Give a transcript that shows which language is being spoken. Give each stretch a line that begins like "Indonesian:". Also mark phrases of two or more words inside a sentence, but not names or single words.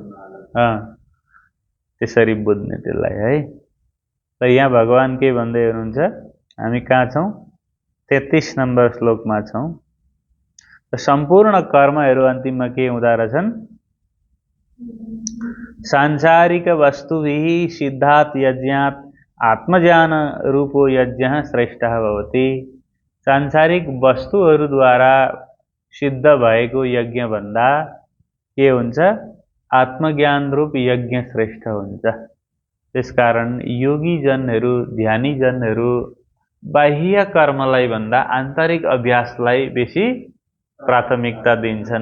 Nepali: त्यसरी बुझ्ने त्यसलाई है। त यहाँ भगवान के भन्दै हुनुहुन्छ? हामी कहाँ छौँ? 33 नम्बर श्लोकमा छौँ। सम्पूर्ण कर्महरू अन्तिममा के हुँदा रहेछन्?
Sanskrit: सांसारिक वस्तुभिः सिद्धात् यज्ञात् आत्मज्ञान रूपो यज्ञ श्रेष्ठः भवति।
Nepali: सांसारिक वस्तुहरूद्वारा सिद्ध भएको यज्ञ भन्दा के हुन्छ? आत्मज्ञान रूप यज्ञ श्रेष्ठ हुन्छ। त्यसकारण योगीजनहरू, ध्यानीजनहरू बाह्य कर्मलाई भन्दा आन्तरिक अभ्यासलाई बेसी प्राथमिकता दिन्छन्।